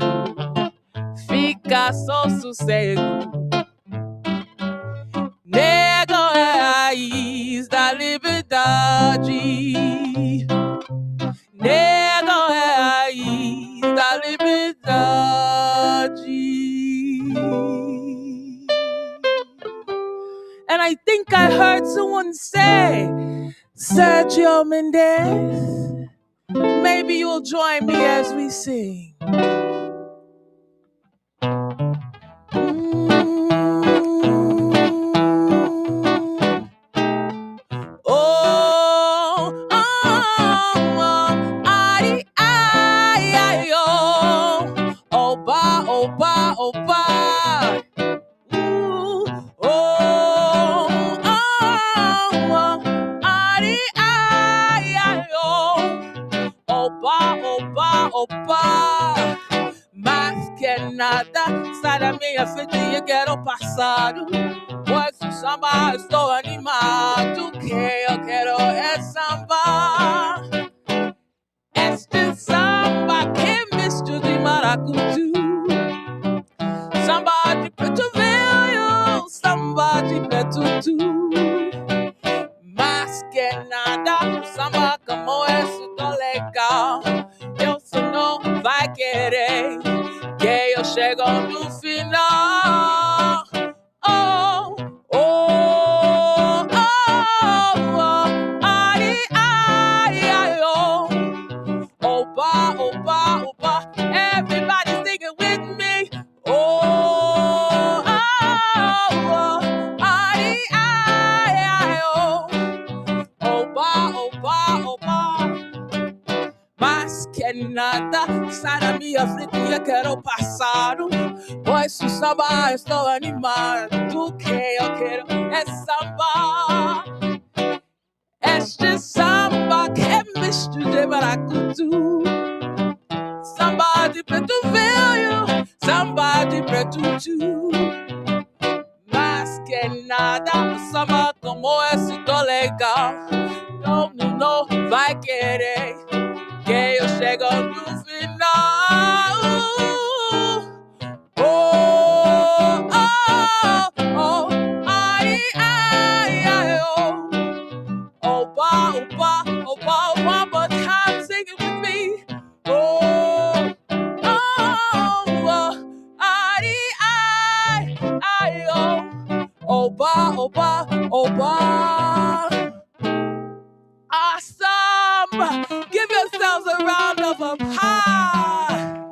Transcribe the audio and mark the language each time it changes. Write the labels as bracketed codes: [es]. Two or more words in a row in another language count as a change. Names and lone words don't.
[pt] Fica só sossego. Nego é a raiz da liberdade. Nego é a raiz da liberdade. [en] And I think I heard someone say, Sergio Mendes, maybe you'll join me as we sing. Oh, ay, ay, ay, oh, oba, oba, oba. Ooh, oh, ay, ay, ay, oh, oba, oba, oba. [pt] Mas que nada, sai da minha frente e eu quero passado. Pois o samba estou animado, que eu quero é samba. Este samba que misto de maracatu. Samba de preto velho, samba de preto tu. Mas que nada, um samba como esse tão legal. Eu só não vai querer que eu chego no final. Oh, oh, oh, oh, ai, ai, ai, oh. Oba, oba, oba, [en] everybody singing with me. Oh, oh, oh, ai, ai, ai, oh. Oba, oba, oba. [pt] Mas que nada, sai da minha frente e eu quero passado. Pois o samba estou animado, que eu quero é samba. Este samba que é misto de maracatu. Samba de preto velho, samba de preto tu. Mas que nada, um samba como esse tão legal. Não vai querer que eu chego no final. Oh, oh, oh, ai, ai, ai, oh. Oba, oba, oba, [en] one more time, sing it with me. Oh, oh, oh, ai, ai, ai, oh. Oba, oba, oba. Awesome! Give yourselves a round of applause.